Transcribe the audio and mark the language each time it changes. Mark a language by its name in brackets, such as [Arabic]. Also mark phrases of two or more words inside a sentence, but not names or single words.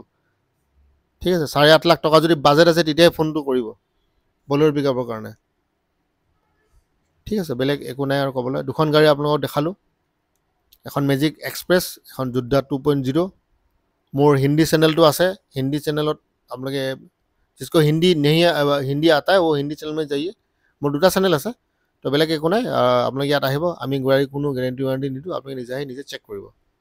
[Assamese] ঠিক আছে, 8.5 লাখ টকা যদি বাজেট আছে, তেতিয়াই ফোনটো কৰিব বলেৰ' [English] pick up [Assamese] কাৰণে। ঠিক আছে, বেলেগ একো নাই আৰু ক'বলৈ। দুখন গাড়ী আপোনালোকক দেখালোঁ, এখন মেজিক এক্সপ্ৰেছ, এখন যোদ্ধা 2.0। মোৰ হিন্দী চেনেলটো আছে, হিন্দী চেনেলত আপোনালোকে [Hindi] जिसको हिंदी नहीं हिंदी आता है वो हिंदी चैनल में जाइए। [Assamese] মোৰ 2টা চেনেল আছে, তো বেলেগ একো নাই। আপোনালোকে ইয়াত আহিব, আমি গাড়ী কোনো [English] guarantee warranty [Assamese] নিদিওঁ, আপোনালোকে নিজে আহি নিজে চেক কৰিব।